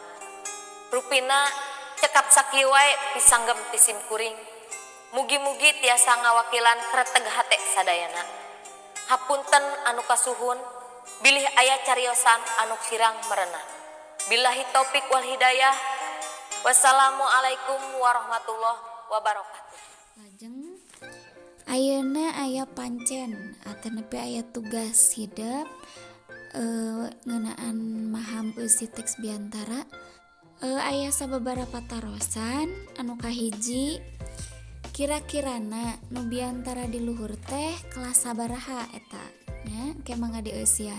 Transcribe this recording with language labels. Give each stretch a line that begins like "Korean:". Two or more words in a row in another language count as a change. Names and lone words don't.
Sundanese: Rupina cekap sakieu wae pisanggem ti sim kuring. Mugi-mugi tiasa ngawakilan kreteg hate sadayana. Hapunten anu kasuhun, bilih aya cariosan anu kirang merenah.
Arabic: بالله التوفيق والهداية. والسلام عليكم ورحمة الله وبركاته.
Sundanese: Lajeng ayeuna aya pancen atau nepi aya tugas hidup ngeunaan maham eusi teks biantara aya sababaraha tarosan anu kahiji kira-kirana nu biantara di luhur teh kelas sabaraha eta nya ke mangga dieusian.